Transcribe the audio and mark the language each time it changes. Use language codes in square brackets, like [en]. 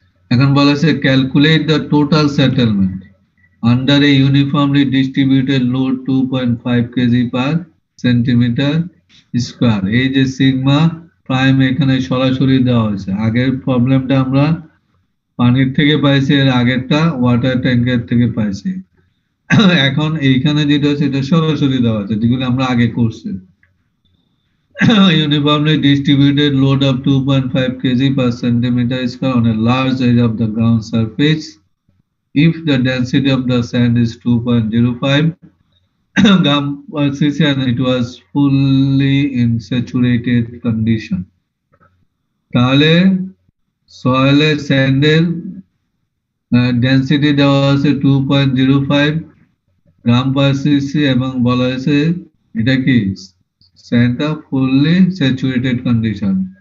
[bn] এখন বলা আছে [en] Calculate the total settlement under a uniformly distributed load 2.5 KG per centimetre square. [bn] এই যে সিগমা প্রাইম এখানে সরাসরি দেওয়া হয়েছে, আগের প্রবলেমটা আমরা পানির থেকে পাইছি, এর আগেরটা ওয়াটার ট্যাঙ্কের থেকে পাইছি। এখন এইখানে যেটা আছে এটা সরাসরি দেওয়া আছে, যেগুলো আমরা আগে করছি। [en] Uniformly distributed load of 2.5 kg per centimeter square on a large area of the ground surface. If the density of the sand is 2.05 gram per cc and it was fully in saturated condition, [bn] তাহলে সয়েলের স্যান্ডের density দেওয়া আছে 2.05 গ্রাম পার CC, এবং বলা হয়েছে এটা কি স্যান্ডটা fully saturated condition.